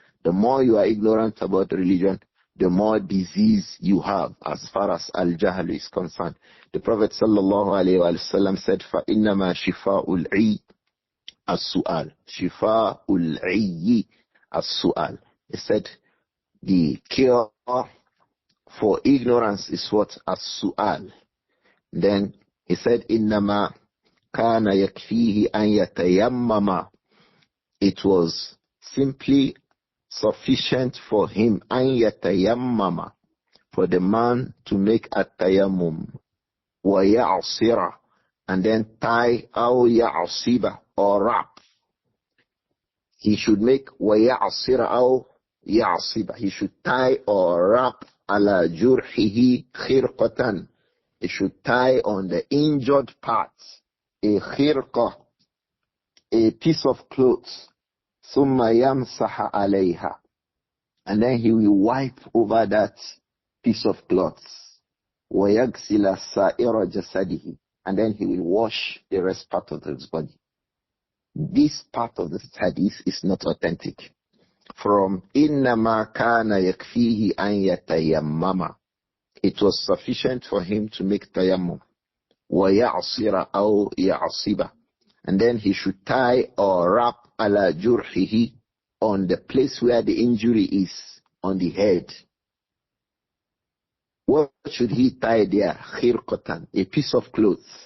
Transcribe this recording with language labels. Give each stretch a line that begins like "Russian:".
English: The more you are ignorant about religion, the more disease you have as far as al-jahl is concerned. The Prophet sallallahu alayhi wa sallam said,
Arabic: فَإِنَّمَا شِفَاءُ الْعِيِّ السُّؤَالِ. شِفَاءُ الْعِيِّ السُّؤَالِ.
English: He said, the cure for ignorance is what?
Arabic: As-su'al.
English: Then he said,
Arabic: إِنَّمَا كَانَ يَكْفِيهِ أَن يَتَيَمَّمَ.
English: It was simply sufficient for him,
Arabic: an yatayammama,
English: for the man to make at-tayammum,
Arabic: wa ya'sira,
English: and then tie,
Arabic: aw ya'siba,
English: or wrap. He should make
Arabic: wa ya'sira aw ya'siba.
English: He should tie or wrap
Arabic: ala jurhihi khirqatan.
English: He should tie on the injured parts a khirqa, a piece of clothes.
Arabic: ثُمَّ يَمْسَحَ عَلَيْهَا.
English: And then he will wipe over that piece of cloth.
Arabic: وَيَغْسِلَ سَائِرَ جَسَدِهِ.
English: And then he will wash the rest part of his body. This part of the hadith is not authentic. From
Arabic: إِنَّمَا كَانَ يَكْفِيهِ أَن يَتَيَمَّمَ.
English: It was sufficient for him to make tayammum.
Arabic: وَيَعْصِرَ أَوْ يَعْصِبَ.
English: And then he should tie or wrap
Arabic: ala jurhihi,
English: on the place where the injury is, on the head. What should he tie there? Khirqatan, a piece of cloth.